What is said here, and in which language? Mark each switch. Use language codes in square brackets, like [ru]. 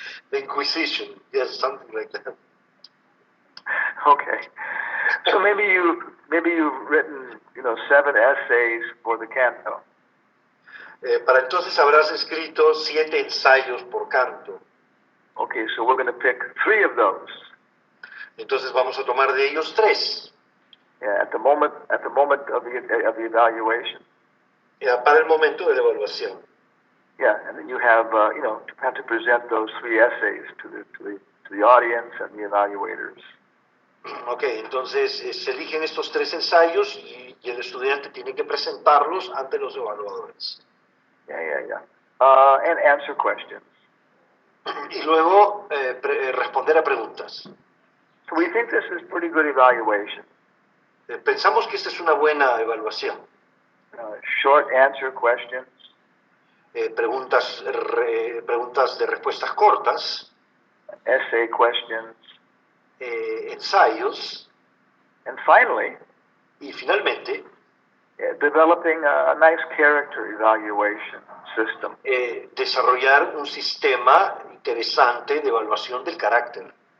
[en] The Inquisition, yes, something like that. Okay. So maybe you've written 7 essays for the canto. [es] Para entonces habrás escrito 7 ensayos por canto. [en] Okay, so we're going to pick 3 of those. [es] Entonces vamos a tomar de ellos 3. [en] Yeah, at the moment of the evaluation. [es] Para el momento de la evaluación. [en] Yeah, and then you have to present those 3 essays to the audience and the evaluators. [es] Okay, entonces se eligen estos 3 ensayos y el estudiante tiene que presentarlos ante los evaluadores. [en] Yeah. And answer questions. [es] Y luego responder a preguntas. [en] So we think this is pretty good evaluation. [es] Pensamos que esta es una buena evaluación. [en] Short answer questions. [es] Preguntas de respuestas cortas. [en] Essay questions. [es] Ensayos. [en] And finally, [es] y finalmente, [en] developing a nice character evaluation system. [es] Desarrollar un sistema interesante de evaluación del carácter.